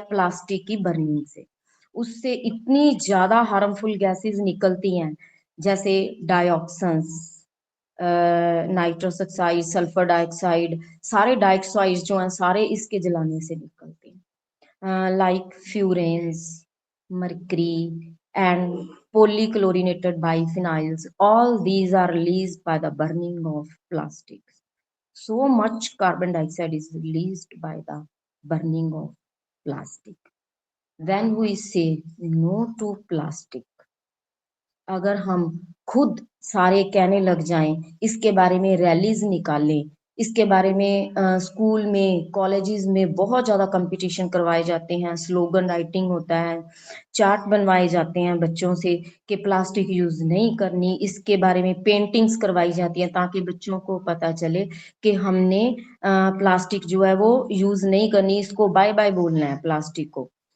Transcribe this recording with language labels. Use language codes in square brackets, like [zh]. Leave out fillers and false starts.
[hi] Plastic की burning से। उससे इतनी ज्यादा हार्मफुल गैसेस निकलती हैं, जैसे डाइऑक्सन्स, नाइट्रस ऑक्साइड, सल्फर डाइऑक्साइड, सारे डाइऑक्साइड जो हैं सारे इसके जलाने से निकलते हैं। [en] Like furans, mercury, and polychlorinated biphenyls. All these are released by the burning of plastics. So much carbon dioxide is released by the burning of plastic. When we say no to plastic, [hi] अगर हम खुद सारे कहने लग जाएं, इसके बारे में रैलीज निकालें, इसके बारे में स्कूल में, कॉलेजेस में बहुत ज्यादा कंपटीशन करवाए जाते हैं, स्लोगन राइटिंग होता है, चार्ट बनवाए जाते हैं बच्चों से कि प्लास्टिक यूज नहीं करनी, इसके बारे में पेंटिंग्स करवाई जाती हैं ताकि बच्चों को पता चले कि हमने प्लास्टिक जो है वो यूज नहीं करनी, इसको बाय बाय बोलना है प्लास्टिक को।